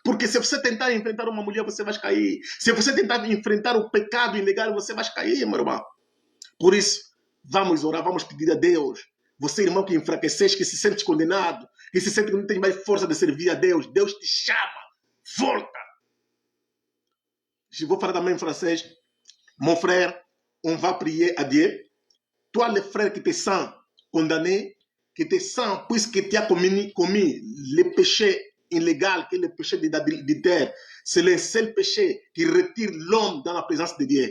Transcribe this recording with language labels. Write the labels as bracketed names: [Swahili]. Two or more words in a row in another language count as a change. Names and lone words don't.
[Portuguese] Porque se você tentar enfrentar uma mulher, você vai cair. Se você tentar enfrentar o pecado ilegal, você vai cair, meu irmão. Por isso, vamos orar, vamos pedir a Deus. Você, irmão, que enfraqueces, que se sente condenado, que se sente que não tem mais força de servir a Deus, Deus te chama. Volta. Je vou falar também em francês. [French] Mon frère, on va prier à Dieu. Toi, le frère qui te sent condamné, qui te sent, puisque tu as commis le péché illégal, qui est le péché d'adultère, c'est le seul péché qui retire l'homme dans la présence de Dieu.